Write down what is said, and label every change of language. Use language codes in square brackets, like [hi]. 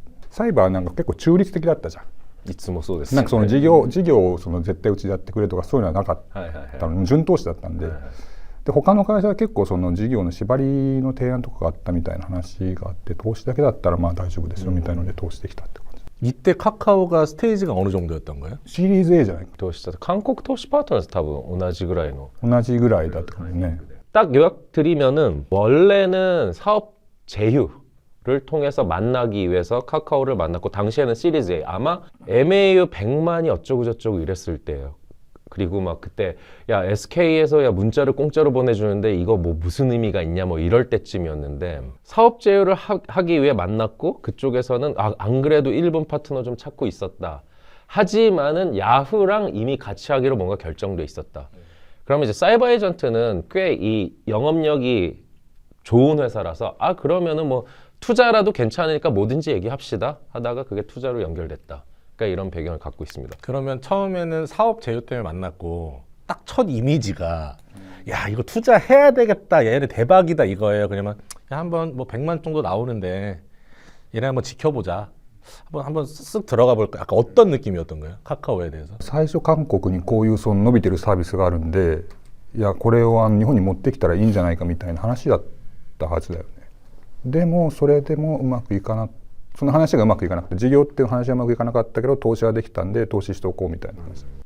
[ja] サイバーはなんか結構中立的だったじゃん。いつもそうです、なんかその事業をその絶対うちでやってくれとかそういうのはなかったの、順投資だったんで、で他の会社は結構その事業の縛りの提案とかがあったみたいな話があって、投資だけだったらまあ大丈夫ですよみたいなので投資できたって感じ。 [ko] 이때 카카오가 스테이지가 어느 정도였던 거예요? [ja] シリーズ A じゃないか。投資した韓国投資パートナーズ多分同じぐらいの同じぐらいだって感じね。 [ko] 딱 요약드리면은 원래는 사업 제휴를 통해서 만나기 위해서 카카오를 만났고 당시에는 시리즈 A 아마 MAU 100만이 어쩌고 저쩌고 이랬을 때예요. 그리고 막 그때 야 SK에서 야 문자를 공짜로 보내주는데 이거 뭐 무슨 의미가 있냐 뭐 이럴 때쯤이었는데 사업 제휴를 하기 위해 만났고 그쪽에서는 안 그래도 일본 파트너 좀 찾고 있었다. 하지만은 야후랑 이미 같이 하기로 뭔가 결정돼 있었다. 그러면 이제 사이버 에이전트는 꽤 이 영업력이 좋은 회사라서 그러면은 뭐 투자라도 괜찮으니까 뭐든지 얘기합시다 하다가 그게 투자로 연결됐다. 그러니까 이런 배경을 갖고 있습니다. 그러면 처음에는 사업 제휴 때문에 만났고 딱 첫 이미지가 야 이거 투자해야 되겠다, 얘네 대박이다 이거예요. 그러면 야, 한번 뭐 100만 정도 나오는데 얘네 한번 지켜보자. 한번 쓱 들어가 볼까? 약간 어떤 느낌이었던 거예요? 카카오에 대해서. [ja] 最初韓国にこういうその伸びてるサービスがあるんで、いやこれを日本に持ってきたらいいんじゃないかみたいな話だったはずだよね。でもそれでもうまくいかな、その話がうまくいかなくて、事業っていう話はうまくいかなかったけど投資はできたんで投資しておこうみたいな話。